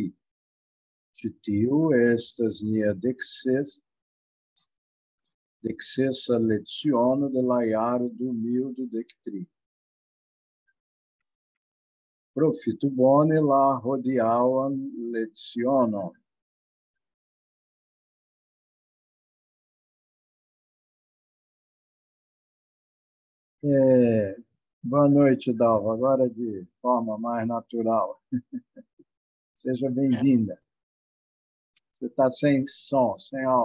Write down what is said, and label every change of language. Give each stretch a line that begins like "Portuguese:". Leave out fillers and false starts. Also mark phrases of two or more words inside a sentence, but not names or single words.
Esperanto: Ĉi tiu estas nia deksesa leciono de la jaro 2023. Profitu bone la hodiaŭan lecionon.
Portuguese: Boa noite, Dalva. Agora de forma mais natural. Seja bem-vinda. Você está sem som, sem áudio.